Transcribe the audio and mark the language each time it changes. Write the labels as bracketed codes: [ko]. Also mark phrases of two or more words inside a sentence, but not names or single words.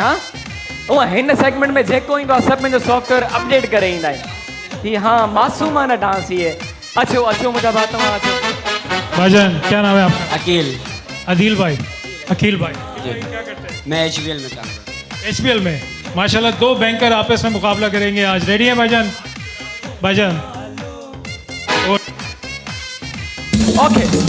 [sd] हाँ, वो हिन सेगमेंट में जेको ईंदो आहे सब में जो सॉफ्टवेयर अपडेट करे ईंदा आहिनि। [hi] कि हाँ मासूमाना डांस ही है। [sd] अचो अचो मुझा बात, तव्हां अचो। [hi] भाईजान क्या नाम है आपका? अकील। अदील भाई। अकील भाई क्या करते हैं? मैं HBL में काम करता हूँ। HBL में माशाल्लाह। 2 बैंकर आपस में मुकाबला करेंगे आज। रेडी है भाईजान? भाईजान ओके।